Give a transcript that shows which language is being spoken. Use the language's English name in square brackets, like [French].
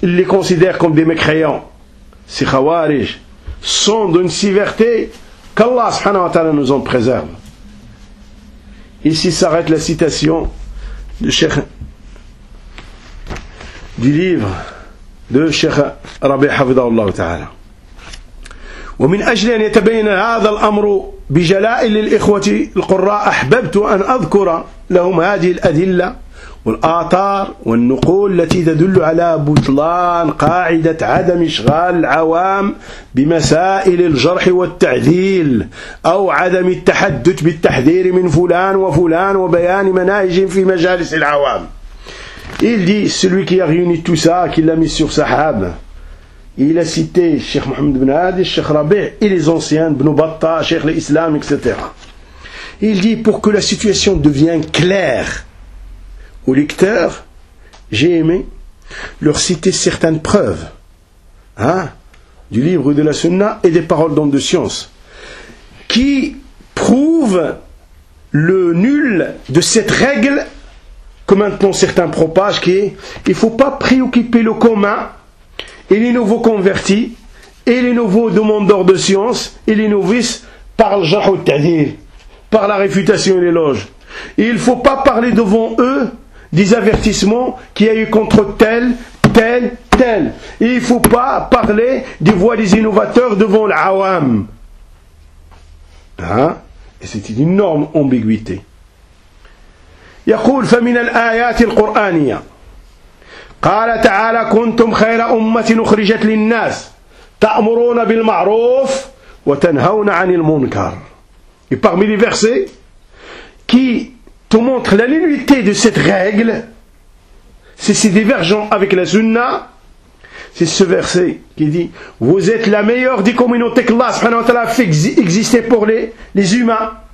[French] Ils les considèrent comme des mécréants. Ces khawarij sont d'une sévérité qu'Allah subhanahu wa ta'ala nous en préserve. Ici s'arrête la citation du Cheikh du livre de Cheikh Rabi Hafidhahullah ta'ala. [Arabic] ومن أجل أن يتبين هذا الأمر بجلاء للإخوة القراء أحببت أن أذكر لهم هذه الأدلة والآثار والنقول التي تدل على بطلان قاعدة عدم إشغال العوام بمسائل الجرح والتعديل أو عدم التحدث بالتحذير من فلان وفلان وبيان مناهج في مجالس العوام. [French] Il dit, celui qui a réuni tout ça, qui l'a mis sur sahaba. Il a cité Cheikh Mohamed Ibn Hadi, Cheikh Rabih et les anciens, Ibn Battah, Cheikh l'Islam, etc. Il dit, pour que la situation devienne claire aux lecteurs, j'ai aimé leur citer certaines preuves, hein, du livre de la Sunna et des paroles d'hommes de science, qui prouvent le nul de cette règle que maintenant certains propagent, qui est, il ne faut pas préoccuper le commun, et les nouveaux convertis, et les nouveaux demandeurs de science, et les novices, par le jahou ta'dir, par la réfutation et l'éloge. Et il ne faut pas parler devant eux des avertissements qu'il y a eu contre tel, tel, tel. Et il ne faut pas parler des voix des innovateurs devant l'awam. Hein? Et c'est une énorme ambiguïté. [Arabic] Yaqul fa min al-ayat al-Qur'aniya. قال تعالى كنتم خير أمة أخرجت للناس تأمرون بالمعروف وتنهون عن المنكر. [French] Et parmi les versets qui te montrent la nullité de cette règle, c'est ces divergences avec la sunna, c'est ce verset qui dit vous êtes la meilleure des communautés que Allah subhanahu wa ta'ala fait exister pour les humains.